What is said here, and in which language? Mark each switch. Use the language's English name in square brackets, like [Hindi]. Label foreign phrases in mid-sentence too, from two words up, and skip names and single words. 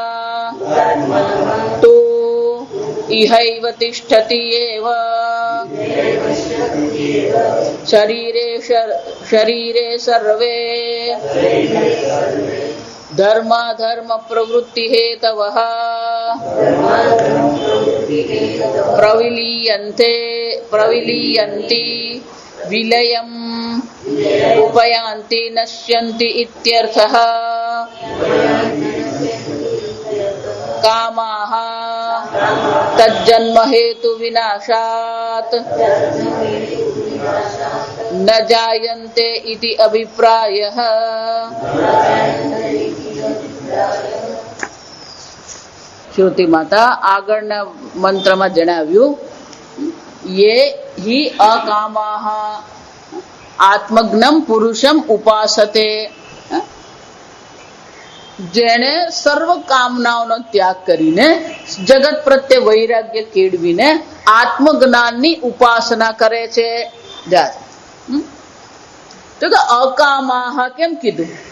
[Sanskrit] तु इहैव तिष्ठति एव शरीरे सर्वे धर्माधर्म प्रवृत्ति हेतवः प्रविलीयन्ति विलयम् उपयान्ति नश्यन्ति इत्यर्थः कामाः तज्जन्म हेतु विनाशात् न जायन्ते इति अभिप्रायः। [Gujarati] શ્રુતિ માતા આગળના મંત્રમાં જણાવ્યું [Sanskrit] ये हि अकामाः आत्मज्ञम पुरुषम उपासते [Gujarati] જેણે સર્વ કામનાઓનો ત્યાગ કરીને જગત પ્રત્યે વૈરાગ્ય કેળવીને આત્મજ્ઞાનની ઉપાસના કરે છે. તો કે અકામાહ કેમ કીધું?